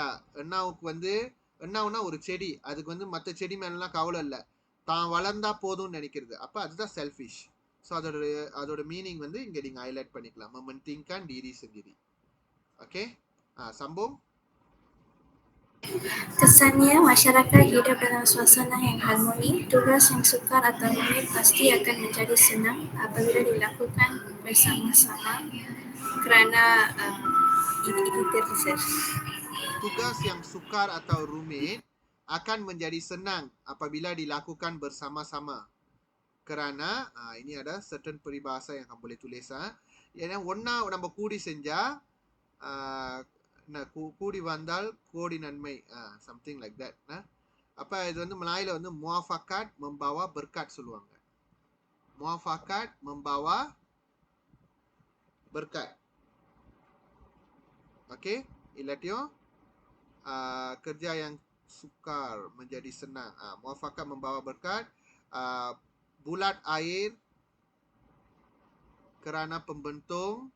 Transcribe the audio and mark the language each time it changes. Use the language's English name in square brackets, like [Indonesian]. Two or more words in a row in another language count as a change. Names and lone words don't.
[Tamil] என்னாவுக்கு வந்து என்னாவுனா ஒரு செடி, அதுக்கு வந்து மற்ற செடி மேலாம் கவலை இல்லை, தான் வளர்ந்தா போதும்னு நினைக்கிறது. அப்போ அதுதான் செல்ஃபிஷ். ஸோ அதோட மீனிங் வந்து இங்கே நீங்கள் ஹைலைட் பண்ணிக்கலாம். [Malay] mementingkan diri sendiri. Oke, sambung. Kesannya masyarakat hidup dalam suasana yang harmoni. Tugas yang sukar atau rumit pasti akan menjadi senang apabila dilakukan bersama-sama kerana ini terseser. Tugas yang sukar atau rumit akan menjadi senang apabila dilakukan bersama-sama. Kerana ini ada certain peribahasa yang kamu boleh tulis. [Tamil] Yang ஒண்ணா நம்ம கூடி செஞ்சா கூடி வந்தால் கோடி நன்மை, [English] something like that. [Tamil] அப்ப இது வந்து மலாயில வந்து [Malay] muafakat membawa berkat [Tamil] சொல்லுவாங்க. [Malay] muafakat membawa berkat. Oke, ilatio kerja yang sukar menjadi senang. Muafakat membawa berkat. Bulat air kerana pembentung.